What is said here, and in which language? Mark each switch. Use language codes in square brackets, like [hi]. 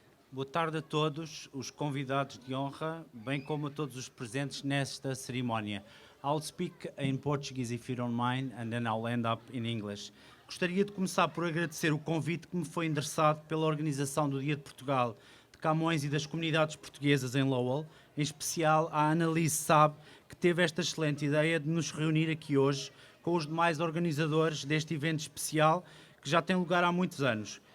[pt] Boa tarde a todos os convidados de honra, bem como a todos os presentes nesta cerimónia. [en] I'll speak in Portuguese if you don't mind, and then I'll end up in English. [pt] Gostaria de começar por agradecer o convite que me foi endereçado pela organização do Dia de Portugal, de Camões e das comunidades portuguesas em Lowell, em especial a Annalise Sabe, que teve esta excelente ideia de nos reunir aqui hoje com os demais organizadores deste evento especial que já tem lugar há muitos anos.